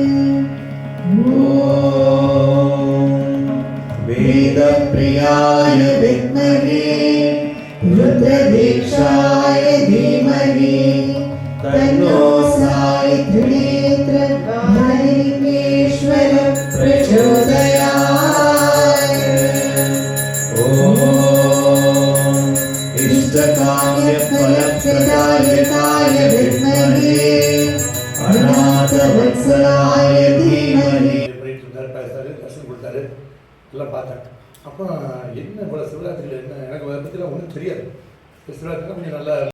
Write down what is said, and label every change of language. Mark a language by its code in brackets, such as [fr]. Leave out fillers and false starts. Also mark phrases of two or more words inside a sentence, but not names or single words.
[sa] वेदप्रियाय विद्महे रुद्रदीक्षाय धीमहि तन्नो साई त्रिनेत्रपानलिङ्गेश्वर प्रचोदयात्। ॐ इष्टकाम्यफलप्रदायकाय विद्महे अनाथवत्सलाय धीमहि। [ta] போயிட்டு இருந்தார், பேசுறாரு, தர்ஷன் கொடுத்தாரு, எல்லாம் பார்த்தேன். அப்போ என்ன போல சிவராத்திரியில் என்ன எனக்கு அதை பற்றிலாம் ஒன்றும் தெரியாது. சிவராத்திரிலாம் கொஞ்சம் நல்லா